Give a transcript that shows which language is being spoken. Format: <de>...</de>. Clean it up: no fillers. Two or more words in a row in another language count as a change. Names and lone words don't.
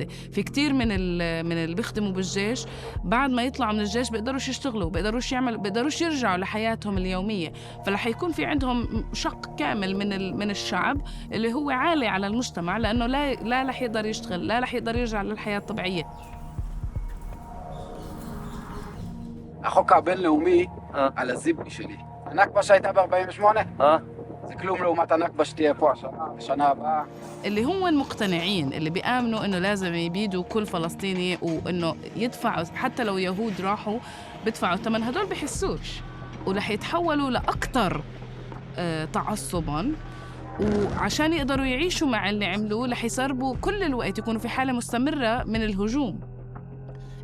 <ar>في كتير من اللي بيخدموا بالجيش بعد ما يطلعوا من الجيش بيقدروش يشتغلوا، بيقدروش يرجعوا لحياتهم اليومية. فلح يكون في عندهم شق كامل من الشعب اللي هو عالي على المجتمع، لأنه لا رح يقدر يشتغل، لا رح يقدر يرجع للحياة الطبيعية.</ar> <he>החוק הבינלאומי על הזיבני שלי. הנכבה שהייתה ב-48? זה כלום לעומת הנכבה שתהיה פה השנה הבאה.</he> <ar>اللي هم مقتنعين، اللي بيآمنوا إنه لازم يبيدوا كل فلسطيني وإنه يدفعوا حتى لو يهود راحوا بدفعوا ثمن، هدول بحسوش ورح يتحولوا لأكتر تعصباً، وعشان يقدروا يعيشوا مع اللي عملوه رح يصربوا كل الوقت، يكونوا في حالة مستمرة من الهجوم.</ar>